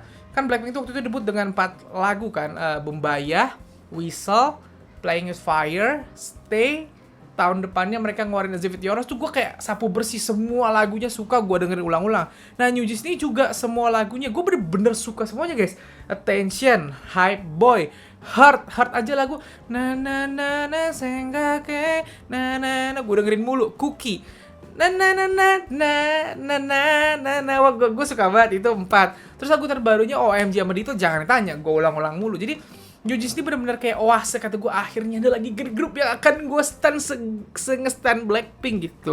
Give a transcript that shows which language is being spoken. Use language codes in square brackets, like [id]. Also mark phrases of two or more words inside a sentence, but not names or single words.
[id] Kan Blackpink tuh waktu itu debut dengan 4 lagu kan, Bombaya, Whistle, Playing With Fire, Stay. Tahun depannya mereka ngeluarin As If It Your Own tuh gue kayak sapu bersih, semua lagunya suka, gue dengerin ulang-ulang. Nah, New Jeans ini juga semua lagunya gue bener-bener suka semuanya, guys. Attention, Hype Boy, Heart aja lagu na na na na senggake na na na, gue dengerin mulu. Cookie, na na na na na na na na na, wah gue suka banget itu 4. Terus lagu terbarunya OMG sama Dito jangan ditanya, gue ulang-ulang mulu. Jadi New Jeans ini benar-benar kayak oase kata gue, akhirnya ada lagi grup yang akan gue stan nge-stan Blackpink gitu.